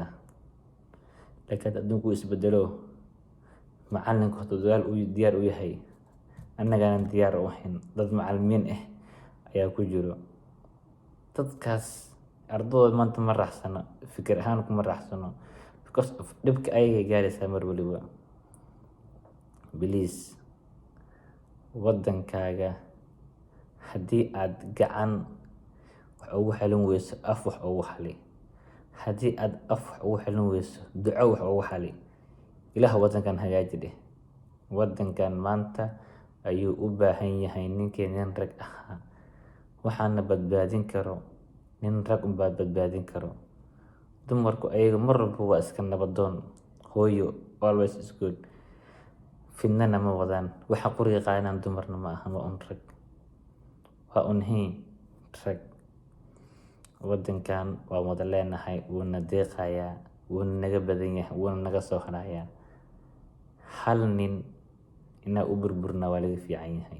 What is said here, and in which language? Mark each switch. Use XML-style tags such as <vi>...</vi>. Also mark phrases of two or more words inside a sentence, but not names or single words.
<so>laakiin adduunku isbedelo, macallinku hadduu dagaal diyaar u yahay, annagana diyaar u ahayn, dad macallimiin ah ayaa ku jiro. dadkaas ardadooda maanta ma raaxsano, fikir ahaan kuma raaxsano,</so> <en>because of</en> <so>dhibka ayagay gaaraysaa mar waliba. Please, wadankaaga haddii aad gacan wax ugu xalin weyso, af wax ugu xali. haddii aad af wax ugu xalin weyso, duco wax ugu xali. ilaah wadankan hagaaji dheh. wadankan maanta ayuu u baahan yahay ninkii nin rag ahaa. waxaana badbaadin karo nin rag unbaa badbaadin karo. dumarku ayaga mar walba waa iska nabadoon.</so> <en>hooyo always is good.</en> <so>fidnana ma wadaan. waxa quriga qaadaan dumarna ma aha, waa un rag, waa un rag. wadankan waa wada leenahay, wuuna deeqayaa, wuuna naga badan yahay, wuuna naga soo harayaa. hal nin inaa u burburna waa laga fiican yahay.</so>